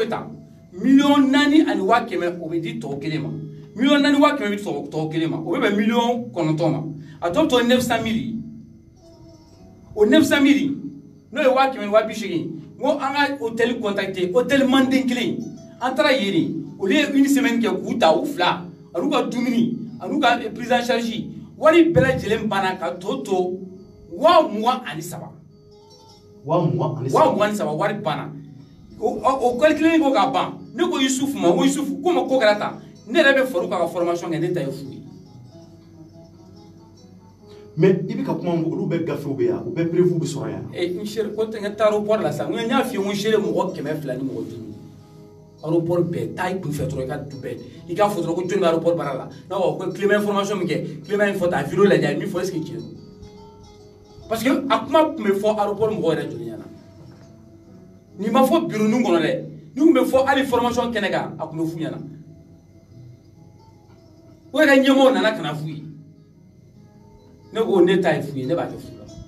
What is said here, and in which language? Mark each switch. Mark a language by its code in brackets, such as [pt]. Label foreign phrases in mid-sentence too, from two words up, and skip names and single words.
[bm] bɛ tan 4,500,000 o bɛ di tɔw kelen ma 4,500,000 bɛ di tɔw kelen ma o bɛ bɛn 9,000,000 ma a tɔ bɛ to 900,000 o 900,000 n'o ye 1,880,000 n ko an ka [fr] hôtel contacté [bm] hôtel Manden kelen an taara yen olu ye [fr] une semaine [bm] kɛ k'u ta u fila an'u ka dumuni an'u ka [fr] prise en charge [bm] wari bɛɛ lajɛlen banna ka to 23,000 23,000 wari banna o calculé ko ka ban ne ko Yusufu ma ko Yusufu ko ma ko kɛra tan ne yɛrɛ bɛ far'u kan ka formation kɛ ne ta ye fu ye mais i bɛ ka kuma mun olu bɛɛ gafew bɛ yan u bɛɛ prévu bɛ sɔrɔ yan n chéri ko tɛ n ka taa aéroport la sa n y'a f'i ye n ko chéri mɔgɔ 200 ni mɔgɔ 5 aéroport bɛɛ taa i kun fɛ dɔrɔn i ka du bɛɛ i k'a fɔ dɔrɔn ko jɔn bɛ aéroport baara la non ko Clément information min kɛ Clément in fɔ ta vidéo lajɛ a ye min fɔ est-ce que tiɲɛ don parce que a kuma tun bɛ fɔ aéroport mɔgɔw yɛrɛ joli ɲɛna nin ma fɔ bureau nun kɔnɔ dɛ ni tun bɛ fɔ hali formation kɛnɛ kan a tun bɛ f'u ɲɛna o yɛrɛ ɲɛmɔgɔw nana ka na f'u ye ne ko ne ta ye f'u ye ne b'a kɛ fu la